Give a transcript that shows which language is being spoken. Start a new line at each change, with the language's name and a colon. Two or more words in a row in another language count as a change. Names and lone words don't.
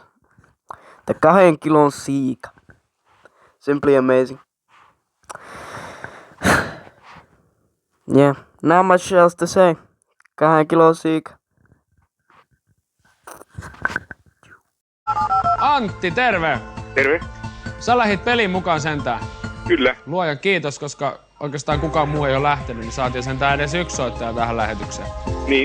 Finnish: The 2 kilon siika.
English: Simply amazing. Yeah, not much else to say.
Finnish: 2 kilon siika. Antti, terve! Terve. Sä lähit pelin mukaan sentään. Kyllä. Luoja kiitos, koska oikeastaan kukaan muu ei ole lähtenyt, niin saatiin sentään edes yksi soittaja tähän lähetykseen. Niin.